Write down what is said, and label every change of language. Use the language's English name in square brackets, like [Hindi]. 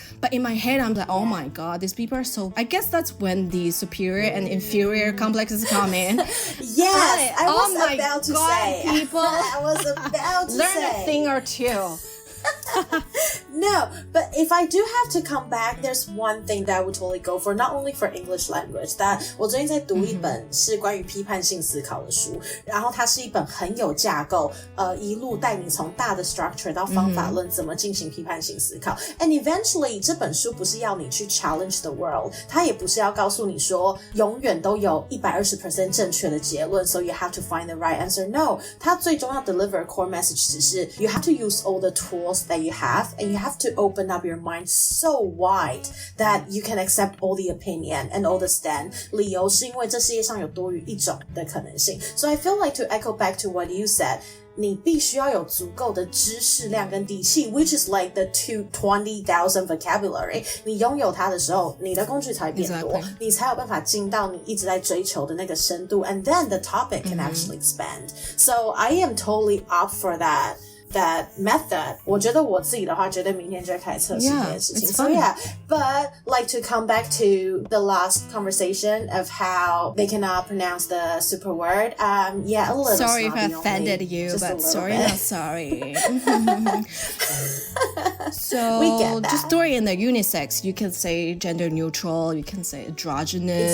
[English] But in my head, I'm like, oh my god, these people are so... I guess that's when the superior and inferior complexes come in. Yes, I was about to say. People, I was about to learn say. a thing or two. No, but if I do have to come back, there's one thing that I would totally go for, not only for English language. [Chinese] That 我最近在读一本是关于批判性思考的书，然后它是一本很有架构，一路带你从大的 structure 到方法论怎么进行批判性思考。 [English] And eventually [Chinese] 这本书不是要你去 [English] challenge the world， [Chinese] 它也不是要告诉你说永远都有 120% 正确的结论 [English] so you have to find the right answer. No, [Chinese] 它最终要 [English] deliver a core message [Chinese] 只是 [English] you have to use all the tools that you have, and you have to open up your mind so wide that you can accept all the opinion and all the stand. [Chinese] 理由是因为这世界上有多于一种的可能性。 [English] So I feel like to echo back to what you said, [Chinese] 你必须要有足够的知识量跟底气 [English] which is like the 20,000 vocabulary. [Chinese] 你拥有它的时候，你的工具才会变多，你才有办法进到你一直在追求的那个深度 [English] and then the topic can actually expand. So I am totally up for that method. [Chinese] 我觉得我自己的话绝对明天就会开始测试这件事情。 [English] So yeah, but like to come back to the last conversation of how they cannot pronounce the super word. Yeah, a little sorry if I offended you, but sorry not sorry. So we get that. Just throw in the unisex. You can say gender neutral, you can say androgynous.